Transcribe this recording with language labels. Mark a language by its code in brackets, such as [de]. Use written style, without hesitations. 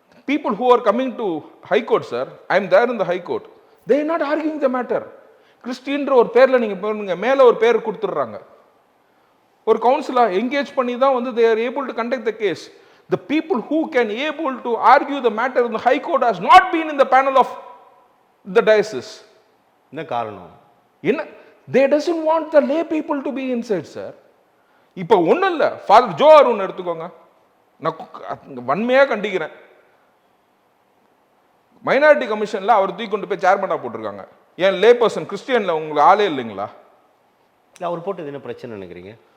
[en] People who are coming to high court sir, I am there in the high court, they are not arguing the matter. [ta] கிறிஸ்டியன்ற ஒரு பேர்ல நீங்க போறீங்க, மேல ஒரு பேர் கொடுத்துறாங்க, ஒரு கவுன்சிலா என்கேஜ் பண்ணி தான் வந்து they are able to conduct the case. [en] The people who can able to argue the matter in the high court has not been in the panel of the diocese. [ta] என்ன காரணம்? [en] என்ன, they doesn't want the lay people to be inside sir. [ta] இப்போ ஒண்ணும் இல்ல, father Joe Arun எடுத்துக்கோங்க, நான் வன்மையா கண்டிக்கிறேன். Minority கமிஷன்ல அவர் தூக்கி கொண்டு போய் சேர்மனா போட்டிருக்காங்க. ஏன் லே பர்சன் கிறிஸ்டியன்ல உங்களுக்கு ஆளே இல்லைங்களா? அவர் போட்டது என்ன பிரச்சனை நினைக்கிறீங்க?